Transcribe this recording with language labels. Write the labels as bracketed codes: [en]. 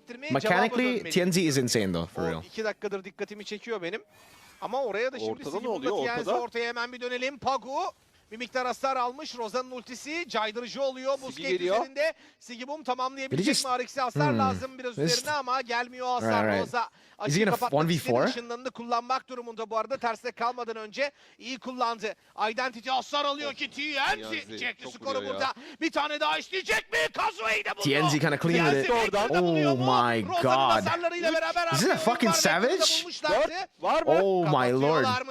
[en] Mechanically, TNZ is insane though, for real. [tr] 2 dakikadır dikkatimi çekiyor benim. Ama oraya da şimdi Sigi Bum'da ortaya hemen bir dönelim. Pagu bir miktar hasar almış. Roza'nın ultisi caydırıcı oluyor. Boostgate üzerinde. Sigi Bum tamamlayabilecek mi? Arix'e hasar lazım biraz üzerine ama gelmiyor hasar. Roza açıyı kapatmak istediği ışınlarını kullanmak durumunda bu arada. Terste kalmadan önce iyi kullandı. Identity hasar alıyor ki TNZ çekti skoru burada. Bir tane daha işleyecek mi? Kazue'yi de buldu. [en] TNZ kind of clean with it. Oh my god. Is it a fucking savage? Oh my lord.